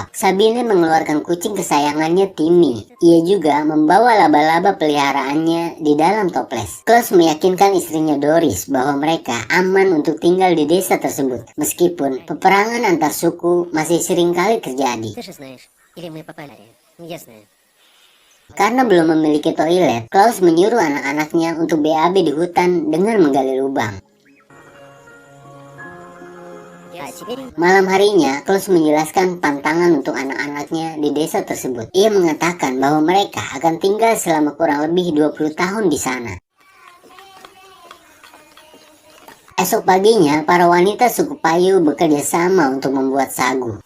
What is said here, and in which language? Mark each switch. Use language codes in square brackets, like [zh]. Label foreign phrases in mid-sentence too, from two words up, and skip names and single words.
[id] Sabine mengeluarkan kucing kesayangannya Timmy. Ia juga membawa laba-laba peliharaannya di dalam toples. Klaus meyakinkan istrinya Doris bahwa mereka aman untuk tinggal di desa tersebut. Meskipun peperangan antar suku masih sering kali terjadi. [ru] Ты же знаешь. Или мы попали. Я знаю. [id] Karena belum memiliki toilet, Klaus menyuruh anak-anaknya untuk BAB di hutan dengan menggali lubang. [ru] А теперь [id] Malam harinya, Klaus menjelaskan pantangan untuk anak-anaknya di desa tersebut. Ia mengatakan bahwa mereka akan tinggal selama kurang lebih 20 tahun di sana. Esok paginya, para wanita suku Payu bekerja sama untuk membuat sagu.